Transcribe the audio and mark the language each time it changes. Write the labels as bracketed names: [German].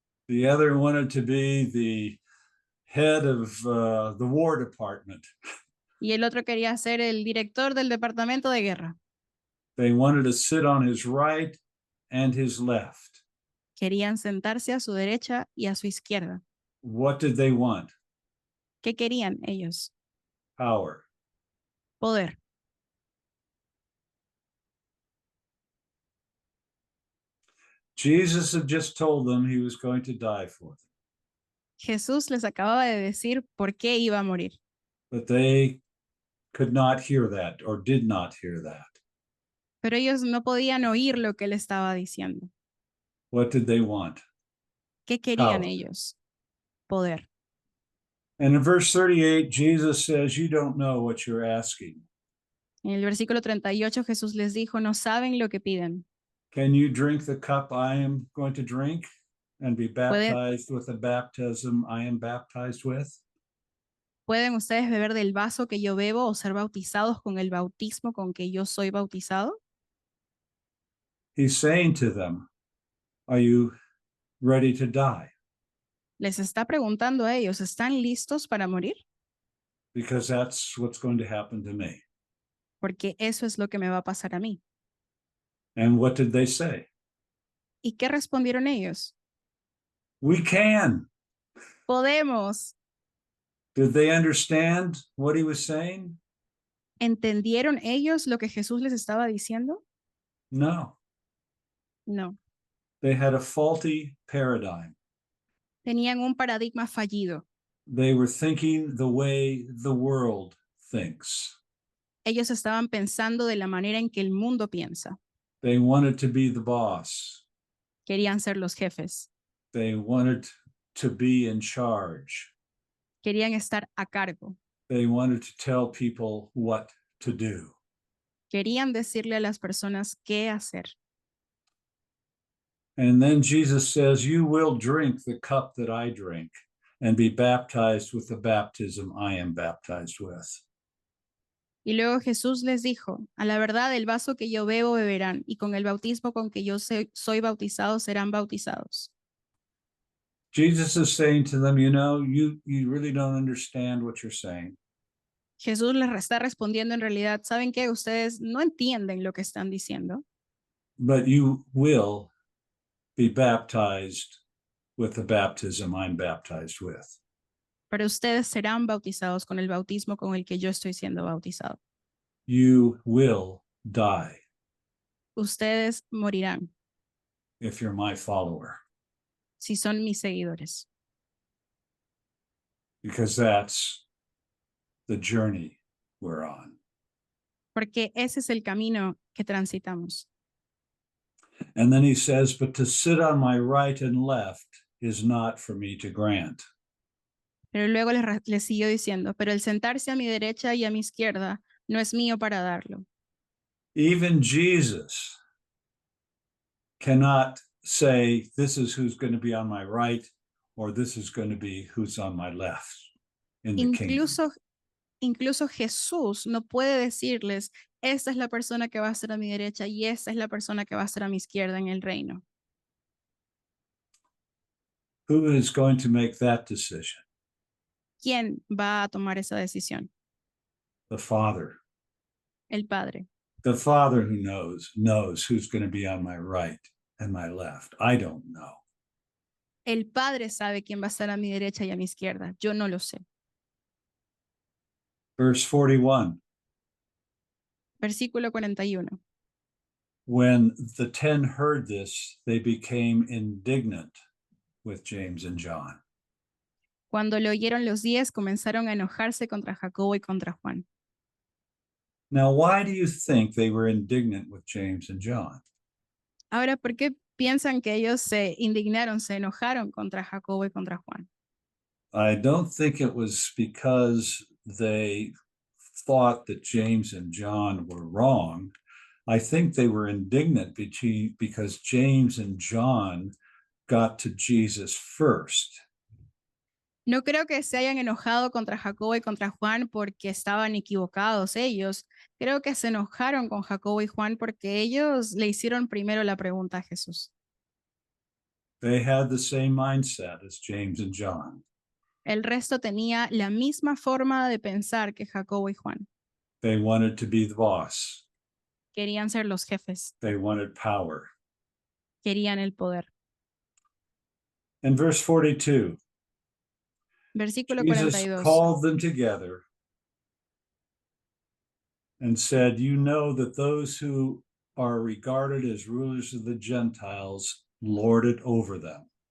[English] The other wanted to be the head of the War Department. [Spanish] Y el otro quería ser el director del Departamento de Guerra. [English] They wanted to sit on his right and his left. [Spanish] Querían sentarse a su derecha y a su izquierda. [English] What did they want? [Spanish] ¿Qué querían ellos? [English] Power. [Spanish] Poder. [English] Jesus had just told them he was going to die for them, [Spanish] Jesús les acababa de decir por qué iba a morir, [English] but they could not hear that or did not hear that. [Spanish] pero ellos no podían oír lo que él estaba diciendo. [English] What did they want? [Spanish] ¿Qué querían [English] Power. [Spanish] ellos? Poder. [English] And in verse 38, Jesus says, "You don't know what you're asking. [Spanish] En el versículo 38 Jesús les dijo, no saben lo que piden. [English] Can you drink the cup I am going to drink and be baptized with the baptism I am baptized with?" [Spanish] ¿Pueden ustedes beber del vaso que yo bebo o ser bautizados con el bautismo con que yo soy bautizado? [English] He's saying to them, "Are you ready to die?" [Spanish] Les está preguntando a ellos, ¿están listos para morir? [English] Because that's what's going to happen to me. [Spanish] Porque eso es lo que me va a pasar a mí. [English] And what did they say? [Spanish] ¿Y qué respondieron ellos? [English] We can. [Spanish] Podemos. [English] Did they understand what he was saying? [Spanish] ¿Entendieron ellos lo que Jesús les estaba diciendo? [English] No. [Spanish] No. [English] They had a faulty paradigm. [Spanish] Tenían un paradigma fallido. [English] They were thinking the way the world thinks. [Spanish] Ellos estaban pensando de la manera en que el mundo piensa. [English] They wanted to be the boss. [Spanish] Querían ser los jefes. [English] They wanted to be in charge. [Spanish] Querían estar a cargo. [English] They wanted to tell people what to do. [Spanish] Querían decirle a las personas qué hacer. [English] And then Jesus says, "You will drink the cup that I drink, and be baptized with the baptism I am baptized with. [Spanish] Y luego Jesús les dijo, a la verdad el vaso que yo bebo beberán, y con el bautismo con que yo soy bautizado serán bautizados. [English] Jesus is saying to them, you really don't understand what you're saying. [Spanish] Jesús les está respondiendo en realidad, ¿saben qué? Ustedes no entienden lo que están diciendo, [English] But you will be baptized with the baptism I'm baptized with. [Spanish] pero ustedes serán bautizados con el bautismo con el que yo estoy siendo bautizado. [English] You will die [Spanish] Ustedes morirán [English] if you're my follower, [Spanish] si son mis seguidores, [English] because that's the journey we're on. [Spanish] porque ese es el camino que transitamos. [English] And then he says, but to sit on my right and left is not for me to grant. [Spanish] Pero luego les siguió diciendo, pero el sentarse a mi derecha y a mi izquierda no es mío para darlo. [English] Even Jesus cannot say, this is who's going to be on my right, or this is going to be who's on my left in the kingdom. [Spanish] Incluso Jesús no puede decirles, esta es la persona que va a ser a mi derecha y esta es la persona que va a ser a mi izquierda en el reino. [English] Who is going to make that decision? [Spanish] ¿Quién va a tomar esa decisión? [English] The Father. [Spanish] El Padre. [English] The Father who knows who's going to be on my right and my left. I don't know. [Spanish] El Padre sabe quién va a estar a mi derecha y a mi izquierda. Yo no lo sé. [English] Verse 41. [Spanish] Versículo 41. [English] When the 10 heard this, they became indignant with James and John. [Spanish] Cuando lo oyeron los 10, comenzaron a enojarse contra Jacobo y contra Juan. [English] Now, why do you think they were indignant with James and John? [Spanish] Ahora, ¿por qué piensan que ellos se indignaron, se enojaron contra Jacobo y contra Juan? [English] I don't think it was because they thought that James and John were wrong. I think they were indignant because James and John got to Jesus first. [Spanish] No creo que se hayan enojado contra Jacobo y contra Juan porque estaban equivocados ellos. Creo que se enojaron con Jacobo y Juan porque ellos le hicieron primero la pregunta a Jesús. [English] They had the same mindset as James and John. [Spanish] El resto tenía la misma forma de pensar que Jacobo y Juan. [English] They wanted to be the boss. [Spanish] Querían ser los jefes, [English] They wanted power. [Spanish] querían el poder. [English] In verse 42, [Spanish] Versículo [English] Jesus [Spanish] 42. [English] called them together and said, you know that those who are regarded as rulers of the Gentiles lord it over them.